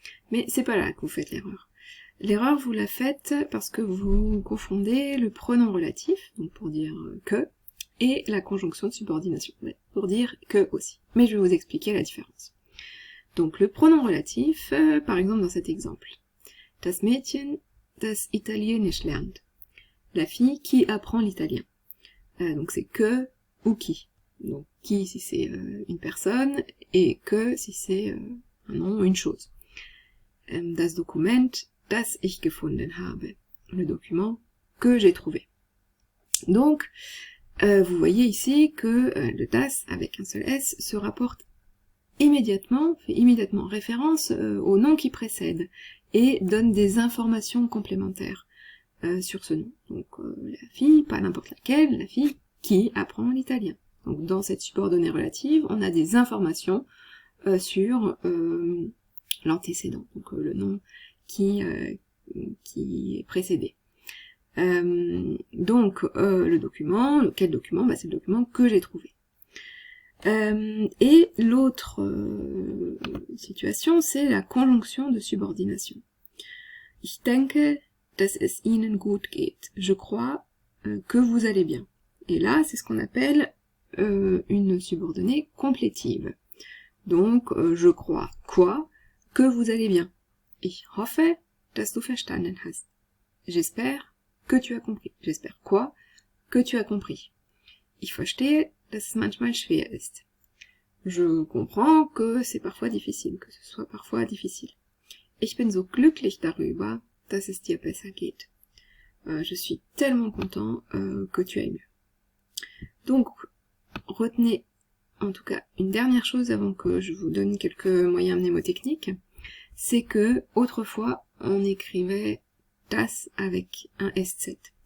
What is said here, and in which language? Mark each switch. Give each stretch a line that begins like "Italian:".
French: Mais c'est pas là que vous faites l'erreur. L'erreur vous la faites parce que vous confondez le pronom relatif, donc pour dire que, et la conjonction de subordination, pour dire que aussi. Mais je vais vous expliquer la différence. Donc le pronom relatif, par exemple dans cet exemple.
German: Das Mädchen, das Italienisch lernt.
French: La fille qui apprend l'italien. Donc c'est que ou qui. Donc qui si c'est une personne, et que si c'est un nom, une chose.
German: Das Dokument, das ich gefunden habe.
French: Le document que j'ai trouvé. Donc, vous voyez ici que le das avec un seul S se rapporte fait immédiatement référence au nom qui précède et donne des informations complémentaires sur ce nom. Donc la fille, pas n'importe laquelle, la fille qui apprend l'italien. Donc dans cette subordonnée relative, on a des informations sur l'antécédent, donc le nom qui est précédé. Donc le document, quel document? C'est le document que j'ai trouvé. Et l'autre situation, c'est la conjonction de subordination.
German: Ich denke, dass es Ihnen gut geht.
French: Je crois que vous allez bien. Et là, c'est ce qu'on appelle une subordonnée complétive. Donc, je crois quoi? Que vous allez bien.
German: Ich hoffe, dass du verstanden hast.
French: J'espère que tu as compris. J'espère quoi? Que tu as compris.
German: Ich verstehe, dass es manchmal schwer ist.
French: Je comprends que c'est parfois difficile, que ce soit parfois difficile.
German: Ich bin so glücklich darüber, dass es dir besser geht.
French: Je suis tellement content que tu ailles mieux. Donc, retenez en tout cas une dernière chose avant que je vous donne quelques moyens mnémotechniques, c'est que autrefois on écrivait das avec un S7.